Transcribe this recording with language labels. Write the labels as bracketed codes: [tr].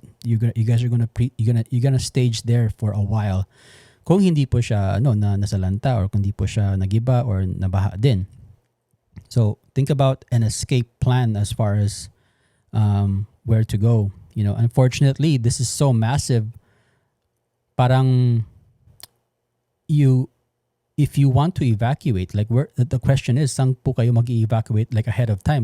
[en] You guys are you're gonna stage there for a while. [tl] Kung hindi po siya na nasalanta, or kung hindi po siya nagiba or nabaha din. [en] So think about an escape plan as far as where to go. Unfortunately, this is so massive. Parang if you want to evacuate, like, where the question is, saan po kayo mag-evacuate, like, ahead of time?